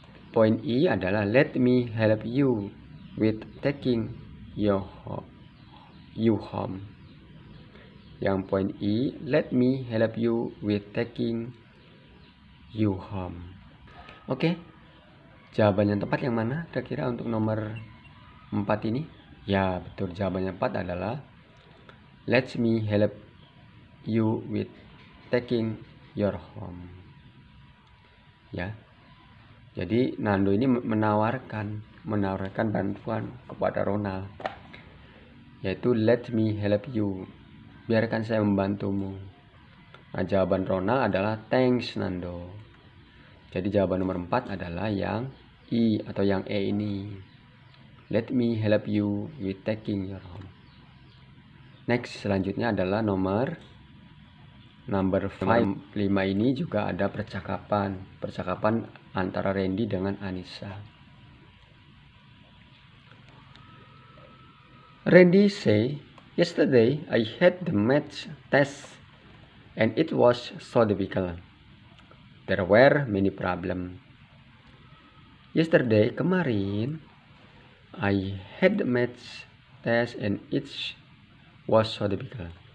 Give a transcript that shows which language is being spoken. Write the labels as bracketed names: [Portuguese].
[English] Point E adalah let me help you with taking you home. Yang point E, let me help you with taking you home. [Indonesian] Oke, jawaban yang tepat yang mana kira-kira untuk nomor 4 ini? Ya betul, jawaban yang tepat adalah [English] let me help you with taking your home. [Indonesian] Ya, jadi Nando ini menawarkan bantuan kepada Ronald, yaitu [English] let me help you, [Indonesian] biarkan saya membantumu. Nah, jawaban Ronald adalah thanks Nando. Jadi jawaban nomor 4 adalah yang I atau yang E ini, [English] let me help you with taking your home. [Indonesian] Next, selanjutnya adalah number 5 ini juga ada percakapan antara Randy dengan Anissa. [English] Randy say, yesterday I had the math test and it was so difficult. There were many problems. Yesterday, kemarin, I had the math test and it was so difficult.